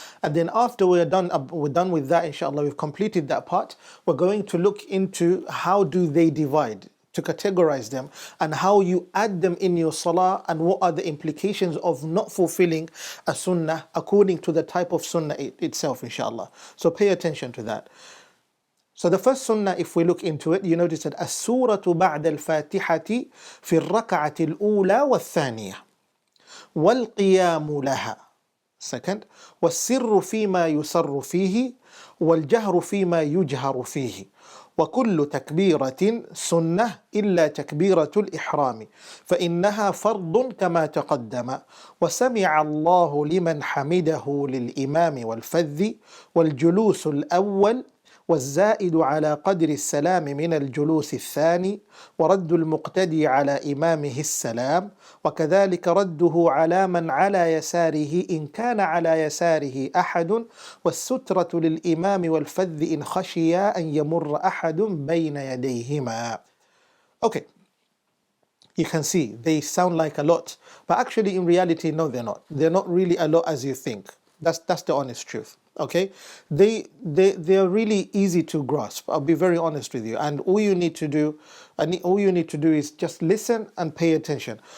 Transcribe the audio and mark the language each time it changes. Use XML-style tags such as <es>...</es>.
<en>And then after we're done with that, inshallah, we've completed that part, we're going to look into how do they divide, to categorize them, and how you add them in your salah, and what are the implications of not fulfilling a sunnah according to the type of sunnah itself, inshallah. So pay attention to that. So the first sunnah, if we look into it, you notice that</en> <ar>السورة بعد الفاتحة في الركعة الأولى والثانية والقيام لها. Second, والسر فيما يسر فيه والجهر فيما يجهر فيه وكل تكبيرة سنة إلا تكبيرة الإحرام فإنها فرض كما تقدم وسمع الله لمن حمده للإمام والفذ والجلوس الأول والزائد على قدر السلام من الجلوس الثاني ورد المقتدي على إمامه السلام وكذلك رده على من على يساره إن كان على يساره أحد والسترة للإمام والفذ إن خشيا أن يمر أحد بين يديهما.</ar> <en>Okay, you can see they sound like a lot, but actually in reality, no, they're not. They're not really a lot as you think. That's the honest truth. Okay, they're really easy to grasp. I'll be very honest with you. And all you need to do, is just listen and pay attention.</en>